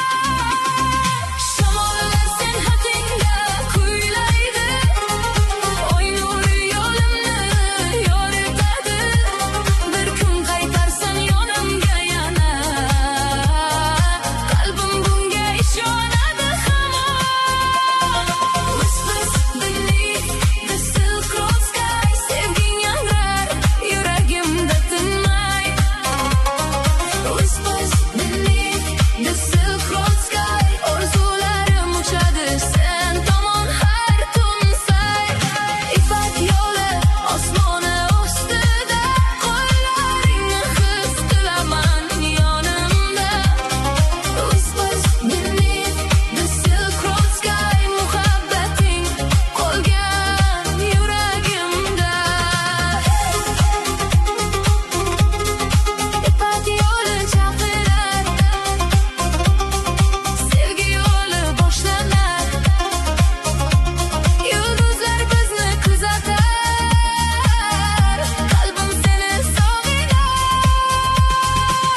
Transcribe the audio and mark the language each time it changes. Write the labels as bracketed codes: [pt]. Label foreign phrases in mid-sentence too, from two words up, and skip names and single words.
[uz] Shamollar sen haqingda kuylaydi, oy nuri yo'limni yoritadi. Bir kun qaytarsan yonimga yana, qalbim bunga ishonadi hamon. [en] Whispers beneath the silk road sky, [uz] sevging yangrar yuragimda tinmay. [en] Whispers beneath the silk road sky, [uz] orzularim uchadi sen tomon har tun say. Ipak yo'li osmoni ustida, qo'llaringni his qilaman yonimda. [en] Whispers beneath the silk road sky, [uz] muhabbating qolgan yuragimda. Ipak yo'li chaqirar, sevgi yo'li boshlanar. Yulduzlar bizni kuzatar, qalbim seni sog'inar.